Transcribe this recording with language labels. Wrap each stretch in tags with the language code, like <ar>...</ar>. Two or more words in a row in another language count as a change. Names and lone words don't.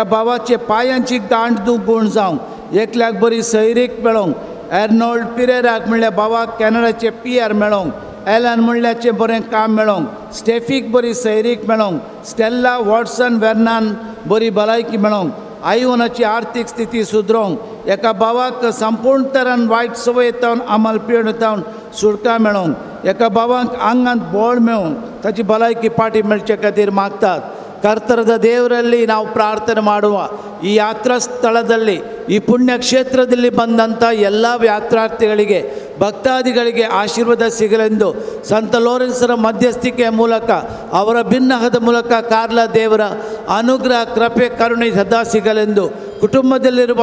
<kok>भावाचे पांयांची गांठ दूख गूण जावं एकल्याक बरी सैरीक मेळोंक एर्नोल्ड पिरेराक म्हणल्या भावाक कॅनडाचे PR मेळोंक एलन म्हणल्याचे बरें काम मेळोंक स्टेफीक बरी सैरीक मेळोंक स्टेल्ला वॉटसन वेर्नान बरी भलायकी मेळोंक आयुनाची आर्थीक स्थिती सुदरोवंक एका भावाक संपूर्ण तरान वायट संवय तावन अमल पिणेतावन सुटका मेळोंक एका भावाक आंगांत बोळ मेळोवन ताची भलायकी पाटी मेळचे खातीर</kok> <kn>मागतात ಕರ್ತರದ ದೇವರಲ್ಲಿ ನಾವು ಪ್ರಾರ್ಥನೆ ಮಾಡುವ ಈ ಯಾತ್ರಾ ಸ್ಥಳದಲ್ಲಿ ಈ ಪುಣ್ಯಕ್ಷೇತ್ರದಲ್ಲಿ ಬಂದಂಥ ಎಲ್ಲ ಯಾತ್ರಾರ್ಥಿಗಳಿಗೆ ಭಕ್ತಾದಿಗಳಿಗೆ ಆಶೀರ್ವಾದ ಸಿಗಲೆಂದು ಸಂತ ಲೋರೆನ್ಸರ ಮಧ್ಯಸ್ಥಿಕೆಯ ಮೂಲಕ ಅವರ ಭಿನ್ನಹದ ಮೂಲಕ ಕಾರ್ಲ ದೇವರ ಅನುಗ್ರಹ ಕೃಪೆ ಕರುಣೆ ಸದಾ ಸಿಗಲೆಂದು ಕುಟುಂಬದಲ್ಲಿರುವ</kn>